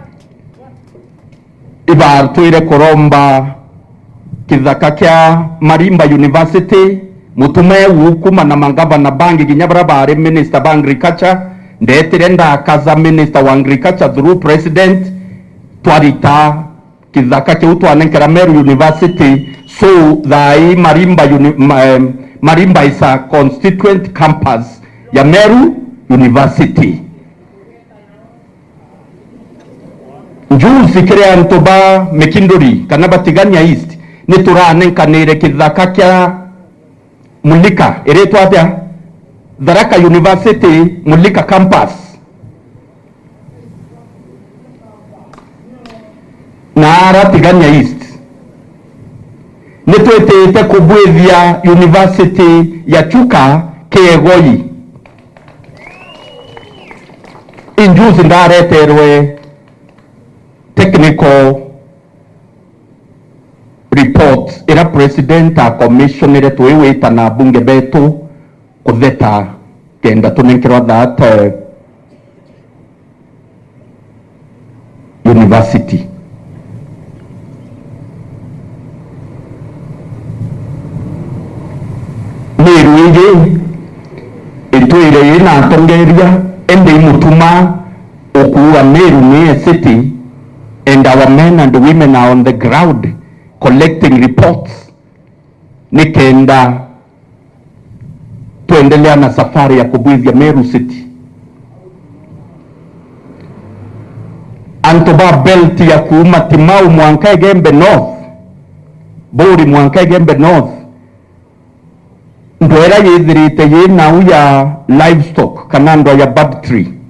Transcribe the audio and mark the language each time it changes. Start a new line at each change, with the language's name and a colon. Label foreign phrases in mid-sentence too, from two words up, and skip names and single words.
Meru: ibartwire koromba kithaka kya Marimba University mutume wukuma na mangavana bangi ginyabara bare minister ba agriculture ndetire ndakaza minister wa agriculture through president twarita kithaka kya utwanenkera Meru University so thai Marimba
English: is a constituent campus
Meru: ya Meru University. Njuzi kire antoba Mekindori kana Batigania East ni turanenkanire kithaka kya Mulika iretwa atia Tharaka University Mulika campus na Tigania East ni twetete kubwithia University ya Chuka Kegoi. Injuzi ndareterwe
English: technical report
Meru: ira president a commissioner tuiwita na bunge betu kutheta kenda tunenkirwa
English: that university.
Meru: Meru ingi itwire ina tongeria ende imutuma okuwa Meru ni
English: a city. And our men and women are on the ground collecting reports.
Meru: Nikenda tuendelea na safari ya kubwithia Meru City. Antoba belt ya kuuma Timau Mwankai Gembe North. Bori Mwankai Gembe North. Ndwera yithirite yina uya livestock kanando ya bud tree.